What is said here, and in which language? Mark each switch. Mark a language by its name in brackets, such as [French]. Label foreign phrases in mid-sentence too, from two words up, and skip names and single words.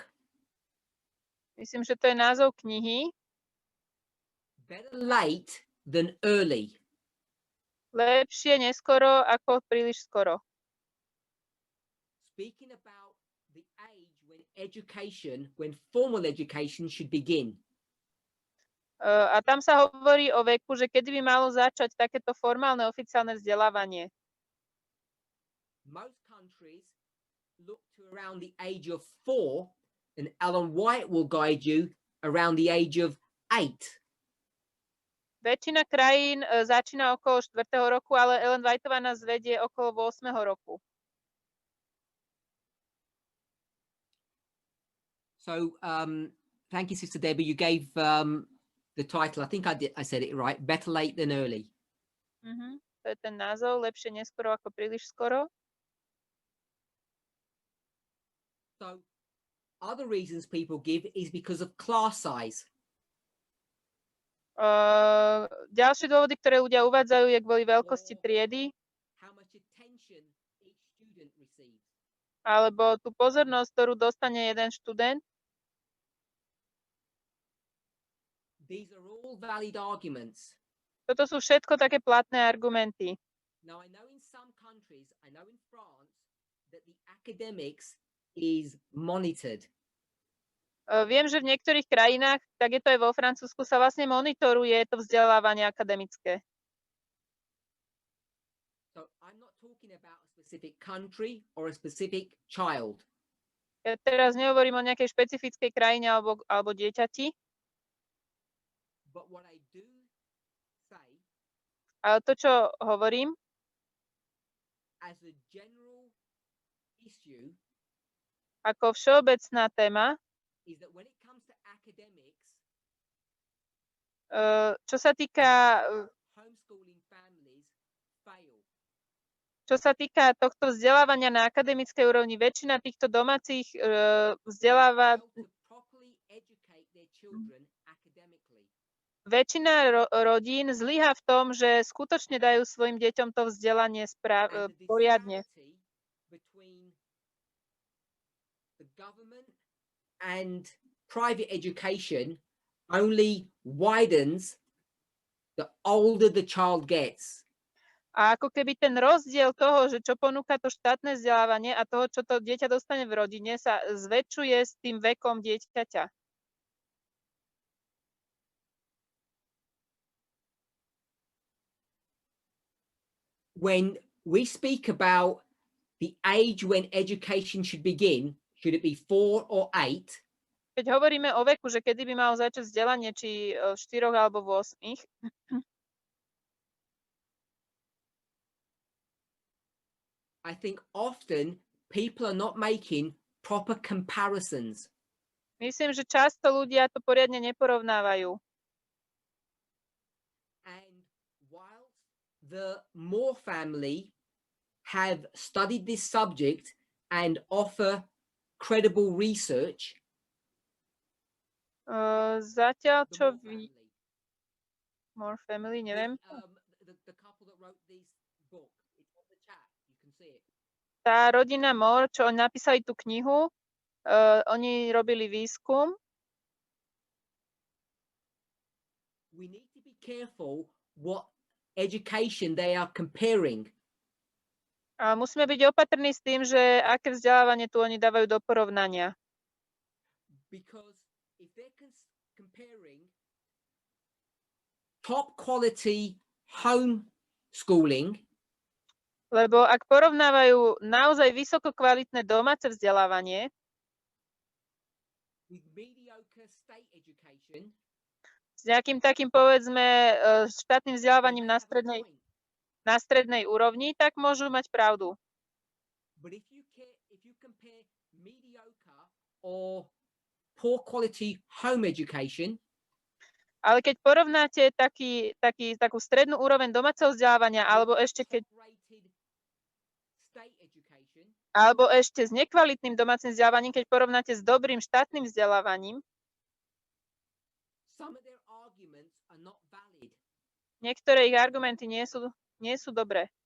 [Slovak] Myslím, že to je názov knihy. [English] Better late than early. [Slovak] Lepšie neskoro ako príliš skoro. [English] Speaking about the age when formal education should begin. [Slovak] A tam sa hovorí o veku, že kedy by malo začať takéto formálne oficiálne vzdelávanie. [English] Most countries look to around the age of 4, and Ellen White will guide you around the age of 8. [Slovak] Väčšina krajín začína okolo 4. roku, ale Ellen Whiteová nás vedie okolo 8. roku. [English] So, thank you, Sister Debbie. You gave the title. I think I said it right. Better late than early. [Slovak] To je ten názov, lepšie neskoro ako príliš skoro. [English] So, other reasons people give is because of class size. [Slovak] Ďalšie dôvody, ktoré ľudia uvádzajú, je kvôli veľkosti triedy, [English] How much attention each student receives. [Slovak] alebo tú pozornosť, ktorú dostane jeden študent. [English] These are all valid arguments. [Slovak] Toto sú všetko také platné argumenty. [English] Now, I know in some countries, I know in France, that the academics is monitored. [Slovak] Viem, že v niektorých krajinách, tak je to aj vo Francúzsku, sa vlastne monitoruje to vzdelávanie akademické. [English] So I'm not talking about a specific country or a specific child. [Slovak] Ja teraz nehovorím o nejakej špecifickej krajine alebo dieťati, [English] But what I do say, [Slovak] ale to, čo hovorím, [English] as a general issue, [Slovak] ako všeobecná téma, [English] is that when it comes to academics, [Slovak] čo sa týka [English] homeschooling families fail. [Slovak] Čo sa týka tohto vzdelávania na akademickej úrovni, väčšina týchto domácich [English] Fail to properly educate their children academically. [Slovak] väčšina rodín zlyhá v tom, že skutočne dajú svojim deťom to vzdelanie [English] And the [Slovak] poriadne. [English] disparity between the government and private education only widens the older the child gets. [Slovak] A ako keby ten rozdiel toho, že čo ponúka to štátne vzdelávanie a toho, čo to dieťa dostane v rodine, sa zväčšuje s tým vekom dieťaťa. [English] When we speak about the age when education should begin, should it be 4 or 8? [Slovak] Keď hovoríme o veku, že kedy by malo začať vzdelanie, či v 4 alebo v 8, [English] I think often people are not making proper comparisons. [Slovak] myslím, že často ľudia to poriadne neporovnávajú. [English] And whilst the Moore family have studied this subject and offer credible research, [Slovak] Zatiaľ, [English] the [Slovak] čo [English] Moore family, [Slovak] More family, neviem. [English] the couple that wrote this book, it's on the chat, you can see it. [Slovak] Tá rodina Moore, čo oni napísali tú knihu, oni robili výskum. [English] We need to be careful what education they are comparing. [Slovak] A musíme byť opatrní s tým, že aké vzdelávanie tu oni dávajú do porovnania. [English] Because if they're comparing top quality homeschooling, [Slovak] lebo ak porovnávajú naozaj vysoko kvalitné domáce vzdelávanie [English] with mediocre state education, [Slovak] s nejakým takým, povedzme, štátnym [English] then [Slovak] vzdelávaním [English] they have a point. [Slovak] na strednej úrovni, tak môžu mať pravdu. [English] But if you compare mediocre or poor quality home education [Slovak] Ale keď porovnáte takú strednú úroveň domáceho vzdelávania, alebo ešte s nekvalitným domácim vzdelávaním, keď porovnáte s dobrým štátnym vzdelávaním, niektoré ich argumenty nie sú dobré.